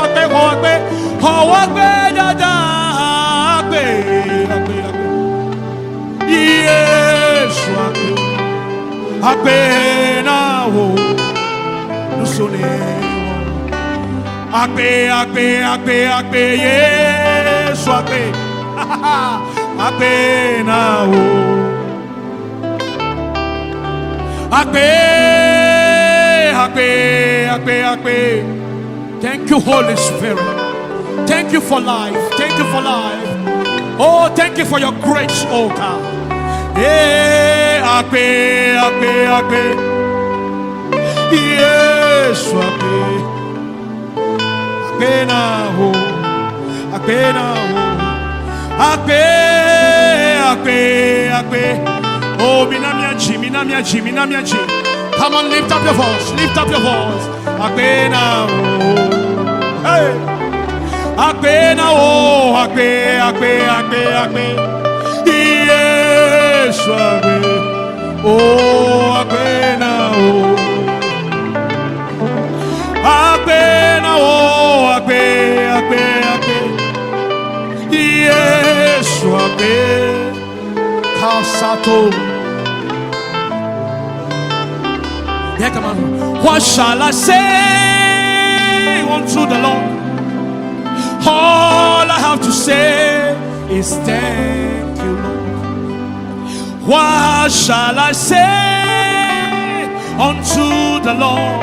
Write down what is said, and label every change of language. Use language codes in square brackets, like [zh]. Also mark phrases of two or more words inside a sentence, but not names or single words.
[ee] dada akbe Yesu akbe na wo nusone akbe Yesu akbe na wo akbe [en] Thank you, Holy Spirit. Thank you for life. Oh, thank you for your grace, oh God. [ee] Akpe. Yes, akpe na ho. Akpe. Oh, minamiaji. [en] Come on, lift up your voice. [ee] Akpe na ho. Hey. Akpe na ho. Akpe. Yes, akpe. Oh, akpe na ho. Akpe na ho. Akpe. Yes, akpe. Kasato. [en] Yeah, come on. What shall I say unto the Lord? All I have to say is thank you, Lord. What shall I say unto the Lord?